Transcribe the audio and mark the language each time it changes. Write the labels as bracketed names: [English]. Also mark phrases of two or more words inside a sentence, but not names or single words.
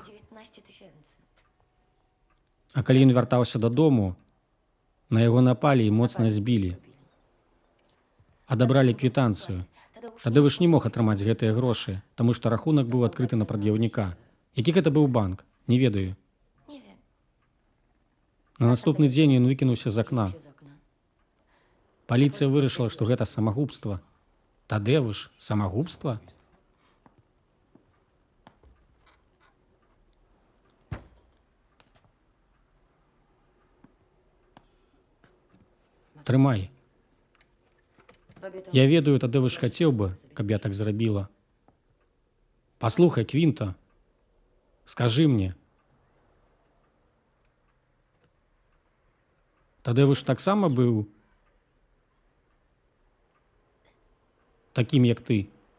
[Polish] 19 tysięcy. [Belarusian] А калі ён вяртаўся дадому, на яго напалі і моцна збілі. Адабралі квітанцыю. Тадeusz не мог атрымаць гэтыя грошы, таму што рахунак быў адкрыты на прад'яўніка. Які гэта быў банк? Не ведаю. [Polish] Nie wiem. [Belarusian] На наступны дзень ён выкінуўся з акна. [Polish] Z okna. [Belarusian] Паліцыя вырашыла, што гэта самагубства. Тадeusz, самагубства? Трымай. [Polish] Robię to. [Belarusian] Я ведаю, Тадeusz хацеў бы, каб я так зрабіла. Паслухай, Квінта, скажы мне. Тадeusz таксама быў такім, як ты.